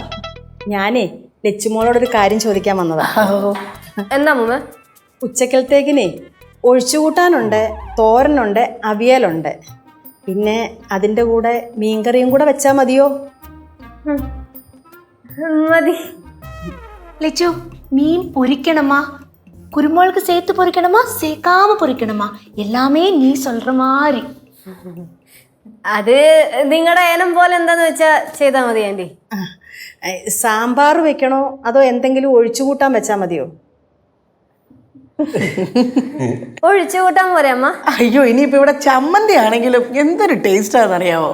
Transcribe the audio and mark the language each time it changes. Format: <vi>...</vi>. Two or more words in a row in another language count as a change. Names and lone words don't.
<ml>ഞാനേ ലച്ചുമോളോടൊരു കാര്യം ചോദിക്കാൻ വന്നതാ. എന്താ മുമ്മ? ഉച്ചക്കലത്തേക്കിനെ ഒഴിച്ചുകൂട്ടാനുണ്ട്, തോരനുണ്ട്, അവിയലുണ്ട്. പിന്നെ അതിൻ്റെ കൂടെ മീൻകറിയും കൂടെ വെച്ചാൽ മതിയോ? മതി.</ml> <ta>லெச்சு, மீன் பொரிக்கணுமா, குருமோளுக்கு சேர்த்து பொரிக்கணுமா, சேர்க்காம பொரிக்கணுமா, எல்லாமே நீ சொல்ற மாதிரி.</ta> <ml>അത് നിങ്ങളുടെ ഏനം പോലെ എന്താന്ന് വെച്ചാ ചെയ്താ മതി ആന്റി. സാമ്പാർ വെക്കണോ അതോ എന്തെങ്കിലും ഒഴിച്ചുകൂട്ടാൻ വെച്ചാൽ മതിയോ? ഒഴിച്ചു കൂട്ടാൻ പോരെ അമ്മ? അയ്യോ, ഇനിയിപ്പോ ഇവിടെ ചമ്മന്തി ആണെങ്കിലും എന്തൊരു ടേസ്റ്റ് ആണെന്നറിയാവോ?</ml>